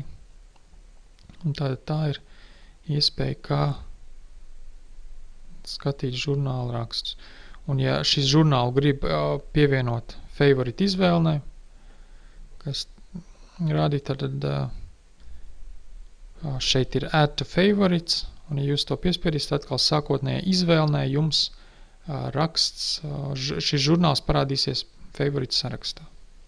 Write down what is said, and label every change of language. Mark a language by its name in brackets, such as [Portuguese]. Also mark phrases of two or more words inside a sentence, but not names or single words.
[Latvian] Un tā ir iespēja, kā skatīt žurnālu rakstus. Un ja šis žurnālu grib pievienot favorite izvēlnē, kas rādīt, tad šeit ir [English] add to favorites, [Latvian] un ja jūs to piespiedīsiet, atkal sākotnējā izvēlnē jums raksts, šis žurnāls parādīsies favorite sarakstā.